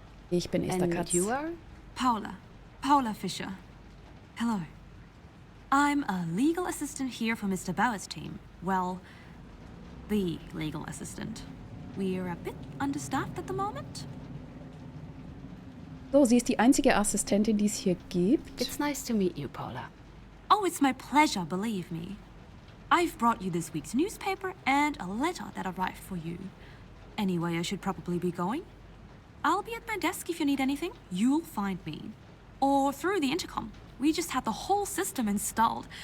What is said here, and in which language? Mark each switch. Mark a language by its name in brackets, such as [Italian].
[German] Ich bin Esther [English] And Katz. you are? Paula Fischer. Hello. I'm a legal assistant here for Mr. Bauer's team. Well, the legal assistant. We're a bit understaffed at the moment. [German] So, sie ist die einzige Assistentin, die es hier gibt. [English] It's nice to meet you, Paula. Oh, it's my pleasure, believe me. I've brought you this week's newspaper and a letter that arrived for you. Anyway, I should probably be going. I'll be at my desk if you need anything. You'll find me. Or through the intercom. We just had the whole system installed.